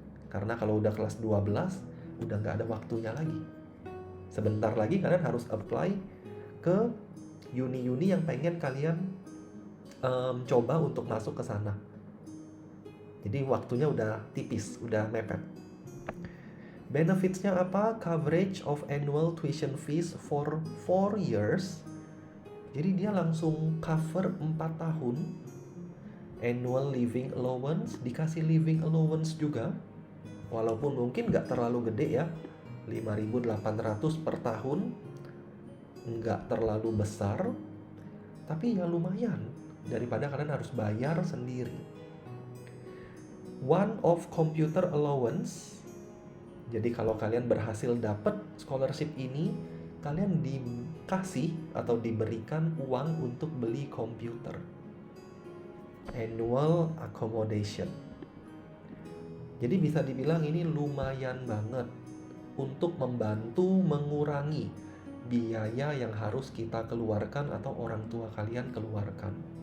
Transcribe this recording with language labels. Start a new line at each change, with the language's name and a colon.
Indonesian: Karena kalau udah kelas 12, udah nggak ada waktunya lagi. Sebentar lagi kalian harus apply ke uni-uni yang pengen kalian coba untuk masuk ke sana. Jadi waktunya udah tipis, udah mepet. Benefitsnya apa?
English: Coverage of annual tuition fees for 4 years.
Indonesian: Jadi dia langsung cover 4 tahun.
English: Annual living allowance,
Indonesian: dikasih living allowance juga. Walaupun mungkin nggak terlalu gede ya, 5.800 per tahun. Nggak terlalu besar, tapi ya lumayan daripada kalian harus bayar sendiri.
English: One of computer allowance.
Indonesian: Jadi kalau kalian berhasil dapat scholarship ini, kalian dikasih atau diberikan uang untuk beli komputer.
English: Annual accommodation.
Indonesian: Jadi bisa dibilang ini lumayan banget untuk membantu mengurangi biaya yang harus kita keluarkan atau orang tua kalian keluarkan.